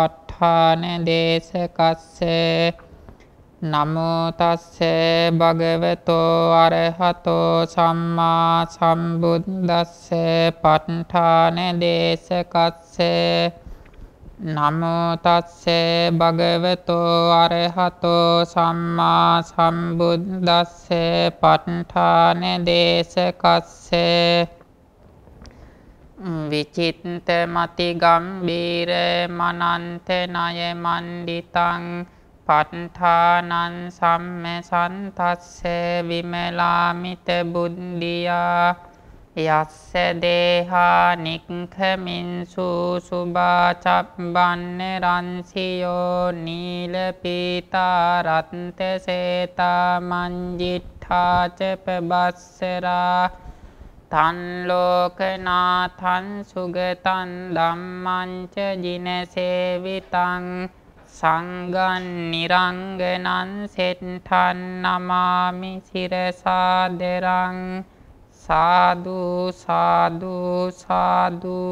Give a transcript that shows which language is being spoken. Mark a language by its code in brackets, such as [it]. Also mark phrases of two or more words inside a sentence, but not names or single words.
[pi] ဋ ාණ දේශකස්සේ නමෝ තස්සේ භගවතෝ අරහතෝ සම්මා සම්බුද්දස්සේ ප ဋ ාණ දේශකස්සේ නමෝ තස්සේ භගවතෝ අරහතෝ සම්මා සම්බුද්දස්සේ ප ဋ ාණ දේශකස්සේ විචිත්ත මති ගම්බීර මනන්ත ණය මණ්ඩිතං ප ဋ ාණං සම්මසන්තස්සේ විමලාමිත බුද්ධියා යස්ස දේහා නික්ඛමින්සු සුභාචබ්බන්න රන්සියෝ නීල පීතා රත්ත සේතා මංජිට්ඨාච පබස්සරා තන් ලෝකනාථං සුගතං ධම්මං ච ජිනසේවිතං සංඝං නිරංගනං සෙට්ඨං නමාමි සිරසාදරං සාදු සාදු සාදු.